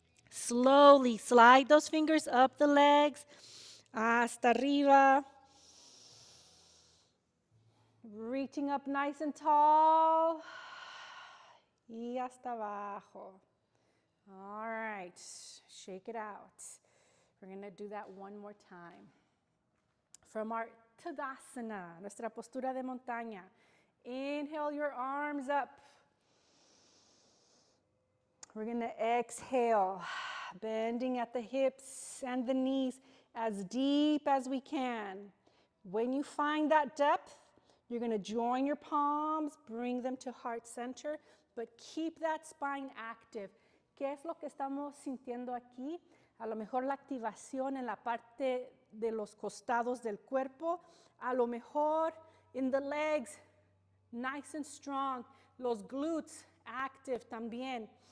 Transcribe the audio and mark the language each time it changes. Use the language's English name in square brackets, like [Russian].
[English] Slowly slide those fingers up the legs, [Spanish] hasta arriba. [English] Reaching up nice and tall. [Spanish] Y hasta abajo. [English] All right, shake it out. We're going to do that one more time. From our Tadasana, [Spanish] nuestra postura de montaña. [English] Inhale your arms up. We're going to exhale, bending at the hips and the knees as deep as we can. When you find that depth, you're going to join your palms, bring them to heart center, but keep that spine active. [Spanish] ¿Qué es lo que estamos sintiendo aquí? A lo mejor la activación en la parte de los costados del cuerpo. A lo mejor [English] in the legs, nice and strong. [Spanish] Los [English] glutes active [Spanish] también.